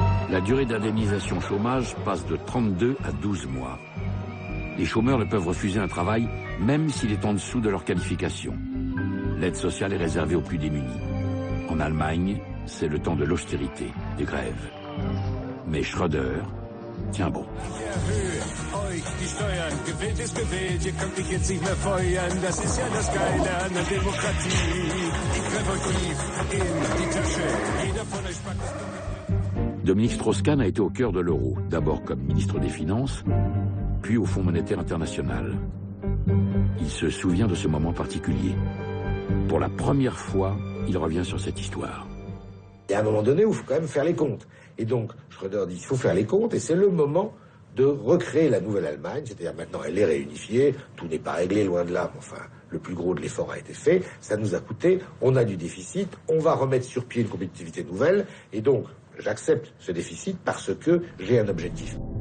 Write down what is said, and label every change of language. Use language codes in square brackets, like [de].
[fr] La durée d'indemnisation chômage passe de 32 à 12 mois. Les chômeurs ne peuvent refuser un travail même s'il est en dessous de leur qualification. L'aide sociale est réservée aux plus démunis. En Allemagne, c'est le temps de l'austérité, des grèves. Mais Schröder Tiens bon. [de] Die Steuern, gewählt ist gewählt, hier kann ich jetzt nicht mehr feuern, das ist ja das Geile an der Demokratie. Greift euch tief in die Tasche, jeder von euch packt das. [fr] Dominique Strauss-Kahn a été au cœur de l'euro, d'abord comme ministre des Finances, puis au Fonds monétaire international. Il se souvient de ce moment particulier. Pour la première fois, il revient sur cette histoire. Il y a un moment donné où il faut quand même faire les comptes. Et donc, Schröder dit qu'il faut faire les comptes, et c'est le moment de recréer la nouvelle Allemagne, c'est-à-dire maintenant elle est réunifiée, tout n'est pas réglé, loin de là, mais enfin, le plus gros de l'effort a été fait, ça nous a coûté, on a du déficit, on va remettre sur pied une compétitivité nouvelle, et donc, j'accepte ce déficit parce que j'ai un objectif.